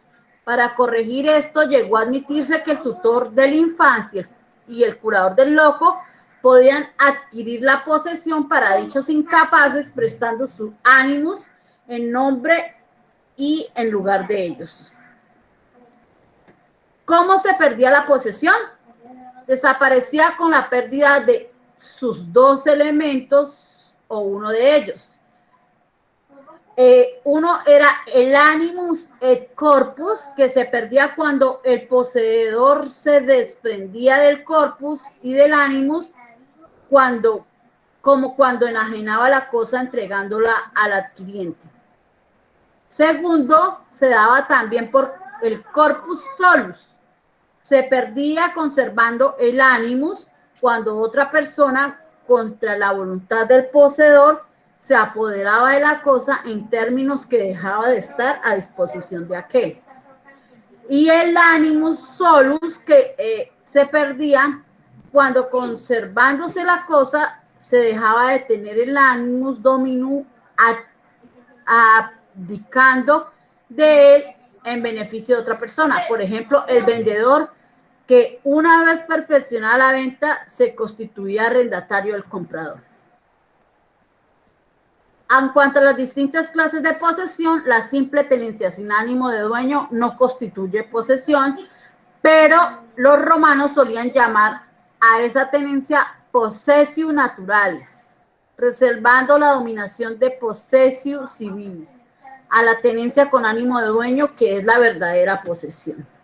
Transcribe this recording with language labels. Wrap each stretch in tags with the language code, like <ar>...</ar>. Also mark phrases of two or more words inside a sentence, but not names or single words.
<es>Para corregir esto, llegó a admitirse que el tutor de la infancia y el curador del loco podían adquirir la posesión para dichos incapaces, prestando su animus en nombre y en lugar de ellos. ¿Cómo se perdía la posesión? Desaparecía con la pérdida de sus 2 elementos o uno de ellos. Uno era el</es> <la>animus et corpus,</la> <es>que se perdía cuando el poseedor se desprendía del corpus y del animus, como cuando enajenaba la cosa entregándola al adquiriente. Segundo, se daba también por el</es> <la>corpus solus.</la> <es>Se perdía conservando el animus cuando otra persona, contra la voluntad del poseedor, se apoderaba de la cosa en términos que dejaba de estar a disposición de aquel. Y el</es> <la>animus solus</la> <es>que se perdía cuando, conservándose la cosa, se dejaba de tener el</es> <la>animus dominum</la> <es>abdicando de él en beneficio de otra persona. Por ejemplo, el vendedor que una vez perfeccionada la venta se constituía arrendatario del comprador. En cuanto a las distintas clases de posesión, la simple tenencia sin ánimo de dueño no constituye posesión, pero los romanos solían llamar a esa tenencia</es> <la>possessio naturalis,</la> <es>reservando la dominación de</es> <la>possessio civilis</la> <es>a la tenencia con ánimo de dueño, que es la verdadera posesión.</es>